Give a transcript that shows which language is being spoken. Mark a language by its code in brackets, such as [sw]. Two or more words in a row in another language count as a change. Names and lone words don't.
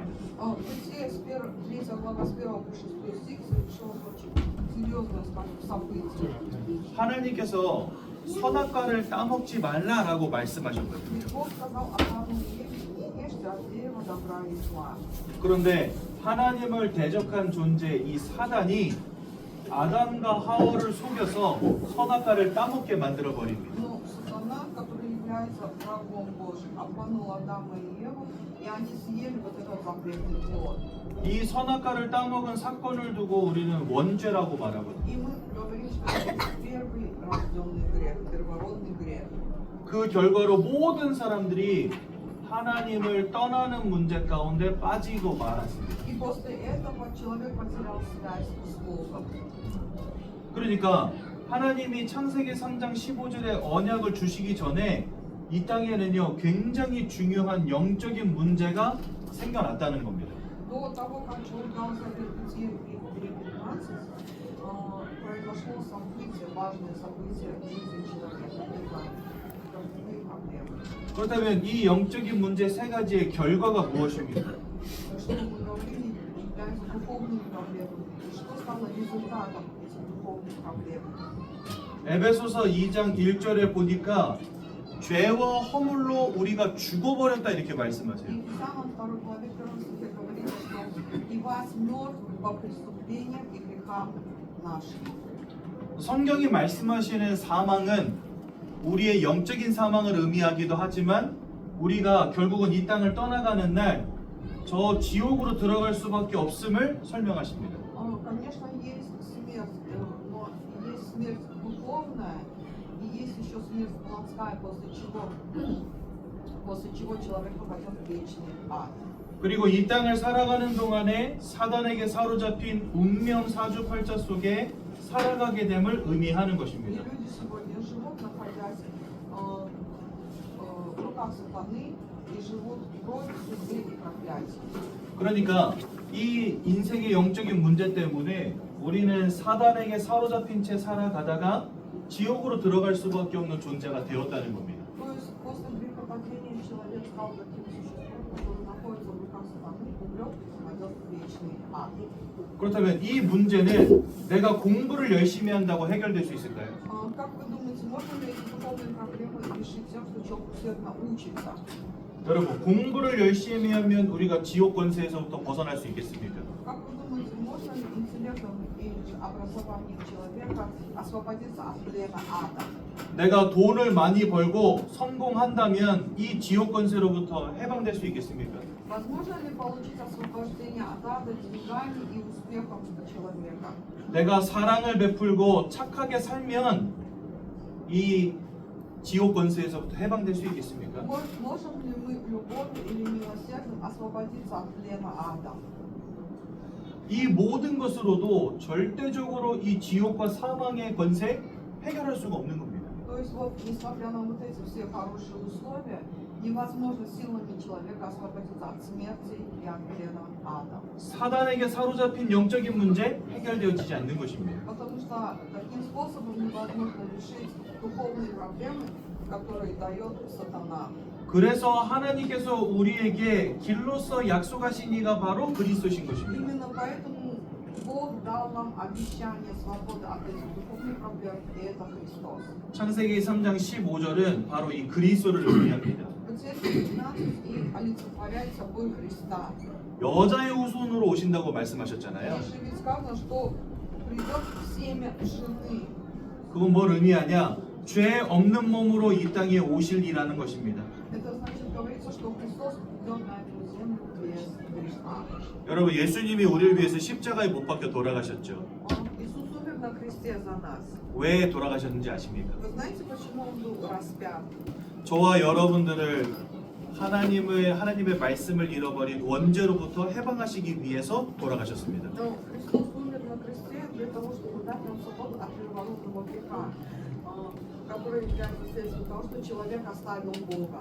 [ru] Бытие с 3 глава с 1 по 6 стих совершилось очень серьезное событие. [ko] 하나님께서 선악과를 따먹지 말라라고 말씀하셨거든요. [ru] И Бог сказал Адаму и Еве: не ешьте от дерева добра и зла. [ko] 그런데 하나님을 대적한 존재 이 사단이 아담과 하와를 속여서 선악과를 따먹게 만들어 버립니다. [ru] Но сатана, который является врагом Божьим, обманул Адама и Еву, и они съели вот этот запретный плод. [ko] 이 선악과를 따먹은 사건을 두고 우리는 원죄라고 말하거든요. [ru] И мы говорим, что это первый рожденный грех, первородный грех. [ko] 그 결과로 모든 사람들이 하나님을 떠나는 문제 가운데 빠지고 말았습니다. [ru] И после этого человек потерял связь с Богом. [ko] 그러니까 하나님이 창세기 3장 15절에 언약을 주시기 전에 이 땅에는요 굉장히 중요한 영적인 문제가 생겨났다는 겁니다. [ru] До того, как он дал завет Бытие 3:15, произошло событие, важное событие в жизни человека. Это проблемы. [ko] 그렇다면 이 영적인 문제 세 가지의 결과가 무엇입니까? [ru] Что мы говорили, является духовными проблемами. И что стало результатом этих духовных проблем? [ko] 에베소서 2장 1절에 보니까 죄와 허물로 우리가 죽어버렸다 이렇게 말씀하세요. [ru] И в самом 2 главе 1 стихе говорится, что «И вас мертв по преступлениям и грехам нашим». [ko] 성경이 말씀하시는 사망은 우리의 영적인 사망을 의미하기도 하지만 우리가 결국은 이 땅을 떠나가는 날 저 지옥으로 들어갈 수밖에 없음을 설명하십니다. [ru] Конечно, есть смерть, но есть смерть духовная, и есть еще смерть плотская, после чего человек попадет в вечный ад. [ko] 그리고 이 땅을 살아가는 동안에 사단에게 사로잡힌 운명 사주팔자 속에 살아가게 됨을 의미하는 [ru] И [ko] 것입니다. [ru] люди сегодня живут, находясь в руках сатаны, и живут против судьбы и проклятий. [ko] 그러니까 이 인생의 영적인 문제 때문에 우리는 사단에게 사로잡힌 채 살아가다가 지옥으로 들어갈 수밖에 없는 존재가 되었다는 겁니다. [ru] То есть после грехопадения человек стал таким существом, который находится в руках сатаны, умрет и попадет в вечный ад. ад. [ko] 그렇다면 이 문제는 내가 공부를 열심히 한다고 해결될 수 있을까요? [ru] Как вы думаете, можно ли эти духовные проблемы решить тем, что человек усердно учится? [ko] 여러분, 공부를 열심히 하면 우리가 지옥 권세에서부터 벗어날 수 있겠습니까? [ru] Как вы думаете, можно ли интеллектом и образованием человека освободиться от плена ада? [ko] 내가 돈을 많이 벌고 성공한다면 이 지옥 권세로부터 해방될 수 있겠습니까? [ru] Возможно ли получить освобождение от ада деньгами и успехом человека? [ko] 내가 사랑을 베풀고 착하게 살면 이 지옥 권세에서부터 해방될 수 있겠습니까? [ru] Можем ли мы любовью или милосердием освободиться от плена ада? [ko] 이 모든 것으로도 절대적으로 이 지옥과 사망의 권세 해결할 수가 없는 겁니다. [ru] То есть вот, несмотря на вот эти все хорошие условия, невозможно силами человека освободиться от смерти и от плена ада. [ko] 사단에게 사로잡힌 영적인 문제 해결되어지지 않는 것입니다. [ru] Потому что таким способом невозможно решить духовные проблемы, которые дает сатана. [ko] 그래서 하나님께서 우리에게 길로서 약속하신 이가 바로 그리스도신 것입니다. [ru] Именно поэтому Бог дал нам обещание свободы от этих духовных проблем, и это Христос. [ko] 창세기 3장 15절은 바로 이 그리스도를 의미합니다. [ru] Путеводитель 12 и олицетворяет собой Христа. [ko] 여자의 후손으로 오신다고 말씀하셨잖아요. [ru] Дальше ведь сказано, что придет семя жены. [ko] 그건 뭘 의미하냐? 죄 없는 몸으로 이 땅에 오실이라는 것입니다. [ru] Это значит, говорится, что Христос придет на эту землю без греха. [ko] 여러분, 예수님이 우리를 위해서 십자가에 못 박혀 돌아가셨죠. [ru] Иисус умер на кресте за нас. [ko] 왜 돌아가셨는지 아십니까? [ru] Вы знаете, почему Он был распят? [ko] 저와 여러분들을 하나님의 말씀을 잃어버린 원죄로부터 해방하시기 위해서 돌아가셨습니다. [ru] Но Христос умер на кресте для того, чтобы дать нам свободу от первородного греха, который является следствием того, что человек оставил Бога.